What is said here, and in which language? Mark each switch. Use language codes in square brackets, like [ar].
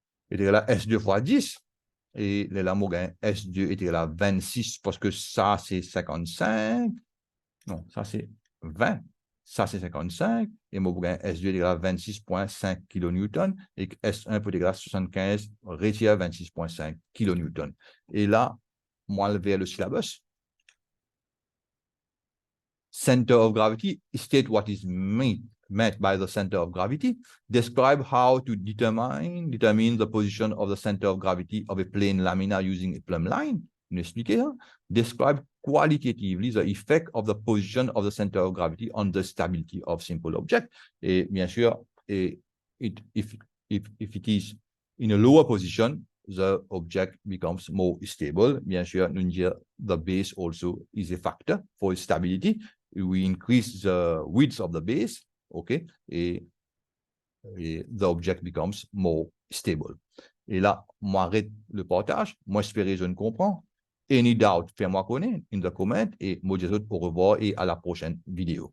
[fr] Et là, S2 fois 10. Et là, moi, S2 est égal à 26 parce que ça, c'est 55. Non, ça, c'est 20. Ça, c'est 55. Et moi, S2 est égal à 26,5 kN. Et S1 peut être égal à 75, retire 26,5 kN. Et là, moi, vers le syllabus. [en] Center of gravity, state what is meant by the center of gravity, describe how to determine the position of the center of gravity of a plane lamina using a plumb line. Describe qualitatively the effect of the position of the center of gravity on the stability of simple object. [fr] Et bien sûr, [en] if it is in a lower position, the object becomes more stable. [fr] Bien sûr, [en] the base also is a factor for stability. We increase the width of the base, okay, et the object becomes more stable. [fr] Et là, moi, arrête le partage. Moi, j'espère je ne comprends. [en] Any doubt, [fr] fais-moi connaître [en] in the comment. [fr] Et moi, je dis au revoir et à la prochaine vidéo.